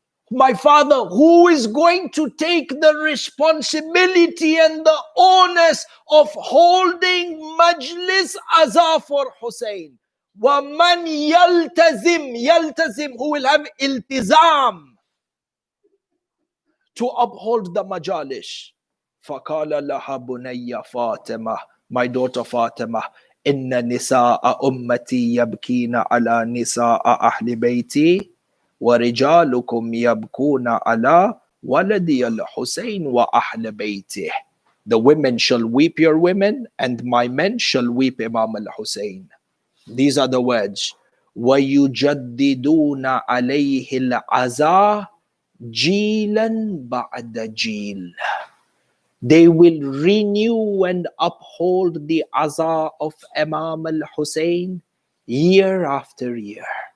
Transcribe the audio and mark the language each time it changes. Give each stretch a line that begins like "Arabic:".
English: My father, who is going to take the responsibility and the onus of holding Majlis Azaa for Hussein?
Arabic: وَمَنْ يَلْتَزِمْ,
English: who will have iltizam to uphold the majalis.
Arabic: فَقَالَ لَهَا بُنَيَّ فَاطِمَةَ.
English: My daughter Fatima,
Arabic: إِنَّ نِسَاءَ أُمَّتِي يَبْكِينَ عَلَى نِسَاءَ أَهْلِ بَيْتِي وَرِجَالُكُمْ يَبْكُونَ عَلَى وَلَدِيَ الْحُسَيْنِ وَأَهْلِ بَيْتِهِ.
English: The women shall weep your women, and my men shall weep Imam al-Hussein. These are the words.
Arabic: وَيُجَدِّدُونَ عَلَيْهِ الْعَزَاءِ جِيلًا بَعْدَ جِيلٍ.
English: They will renew and uphold the azaa of Imam al-Hussein year after year.